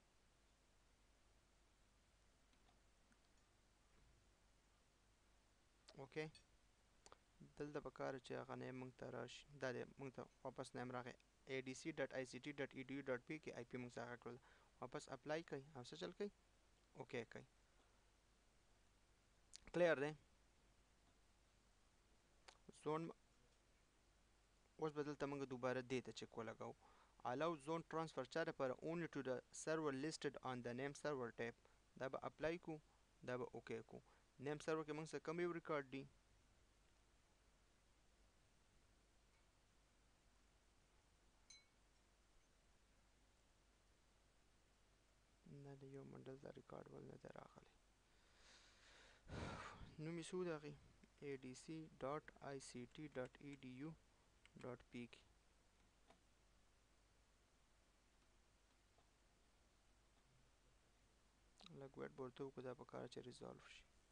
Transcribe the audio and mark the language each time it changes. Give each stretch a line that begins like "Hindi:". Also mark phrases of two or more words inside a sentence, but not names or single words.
Pashto: اوکې دلته پکار چې هغه نیم موږ ته راشي دا دی موږ ته واپس نیم راغی adc.ict.edu.pk آی پی موږ هغه کړل واپس اپلای کوي او څه چل کوي اوکې کوي کلیر دی زون اوس به دلته موږ دوباره دې ته چک ولګو
English: allow zone transfer
Pashto: چا لپاره
English: only to the server listed on the name server tab
Pashto: دا به اپلای کو دا به اوکې کو
English: name server
Pashto: کې موږ څه کم یو ریکارډ دی نه د یو منډل دا ریکارډ ول نه دی راغلی نوم یې څه و د هغې adc.ict.edu.pk لږ ویټ به ورته وکړو دا پکار چې ریزالو شي